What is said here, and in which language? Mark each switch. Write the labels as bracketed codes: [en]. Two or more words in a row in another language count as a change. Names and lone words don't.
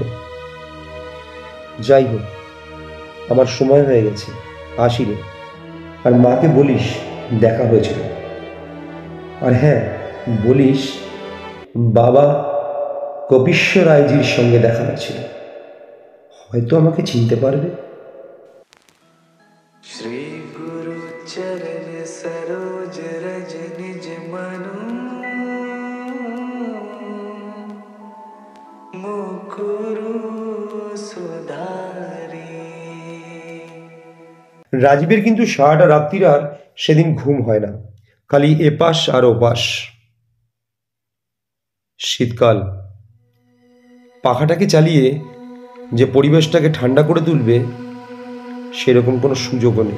[bn] যাই হোক, আমার সময় হয়ে গেছে, আসি রে। আর মাকে বলিস দেখা হয়েছিল। আর হ্যাঁ, বলিস বাবা কপিশ্বর রায়জির সঙ্গে দেখা হয়েছিল, হয়তো আমাকে চিনতে পারবে। [awa] श्री गुरु चरण सरोज रज निज मनु मुकुरु सुधारी। [bn] রাজীবের কিন্তু সারাটা রাত্রির আর সেদিন ঘুম হয় না, খালি এপাশ আর ওপাশ। শীতকাল, পাখাটাকে চালিয়ে যে পরিবেশটাকে ঠান্ডা করে তুলবে সেরকম কোনো সুযোগও নেই।